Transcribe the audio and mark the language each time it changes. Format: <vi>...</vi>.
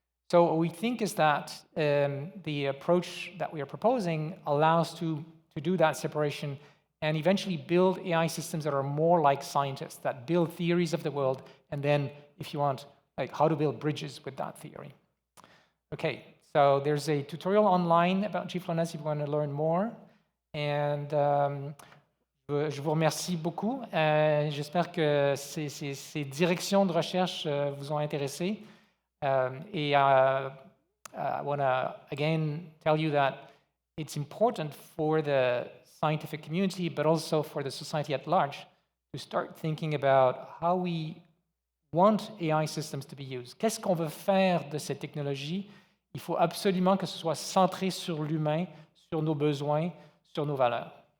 <en>So what we think is that the approach that we are proposing allows to do that separation and eventually build AI systems that are more like scientists, that build theories of the world, and then, if you want, like how to build bridges with that theory. Okay, so there's a tutorial online about GFLNS if you want to learn more.</en> <fr>And je vous remercie beaucoup. J'espère que ces directions de recherche vous ont intéressé.</fr> <en>Et I want to again tell you that it's important for the scientific community, but also for the society at large, to start thinking about how we want AI systems to be used.</en> <fr>Qu'est-ce qu'on veut faire de cette technologie? Il faut absolument que ce soit centré sur l'humain, sur nos besoins, sur nos valeurs.</fr>